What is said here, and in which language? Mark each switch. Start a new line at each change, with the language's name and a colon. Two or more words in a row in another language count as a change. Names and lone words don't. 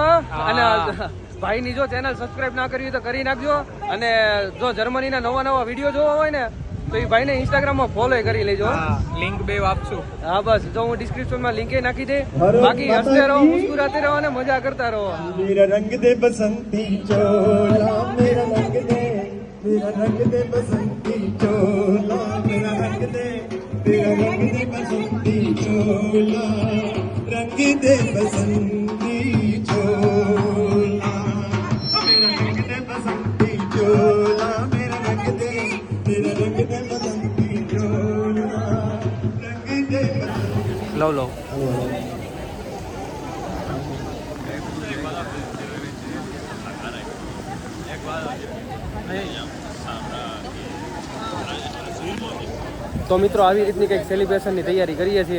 Gujarati: અને ભાઈની જો
English: channel subscribe
Gujarati: ના કરવી તો કરી નાખજો. અને જો જર્મનીના નવા વિડીયો જોવા હોય ને તો એ ભાઈને ઇન્સ્ટાગ્રામમાં ફોલો કરી લેજો. લિંક બે આપશું. હા બસ, જો હું ડિસ્ક્રિપ્શનમાં લિંક નાખી દે. બાકી
Hindi: हसते रहो, मुस्कुराते रहो
Gujarati: અને મજા કરતા રહો.
Hindi: मेरा रंग दे बसंती चोला, मेरा रंग दे, मेरा रंग दे बसंती चोला, मेरा रंग दे, तेरा रंग दे बसंती चोला, रंग दे बसंती चोला, मेरा रंग दे बसंती चोला, मेरा रंग दे, तेरा रंग दे बसंती चोला, रंग दे.
Gujarati: લવ તો મિત્રો, આવી રીતની કંઈક સેલિબ્રેશનની તૈયારી કરીએ છીએ.